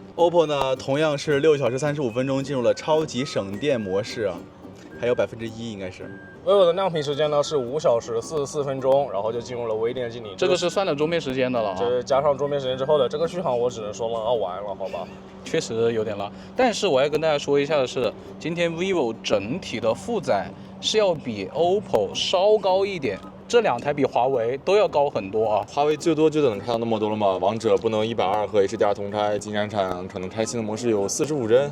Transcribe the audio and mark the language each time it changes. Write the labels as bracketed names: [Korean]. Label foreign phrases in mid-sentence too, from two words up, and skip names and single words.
[Chinese] OPPO 呢，同樣是6小時35分鐘進入了超級省電模式啊，還有1%應該是。 vivo 的亮屏時間呢是5小時44分鐘，然後就進入了微電競領。這個是算了桌面時間的了啊，就是加上桌面時間之後的這個續航，我只能說拉完了，好吧？確實有點拉，但是我要跟大家說一下的是，今天 vivo 整體的負載是要比 OPPO 稍高一點，這2台比華為都要高很多啊。華為最多就能開到那麼多了嗎？王者不能120和 HDR 同開，金閃閃可能開新的模式有45幀，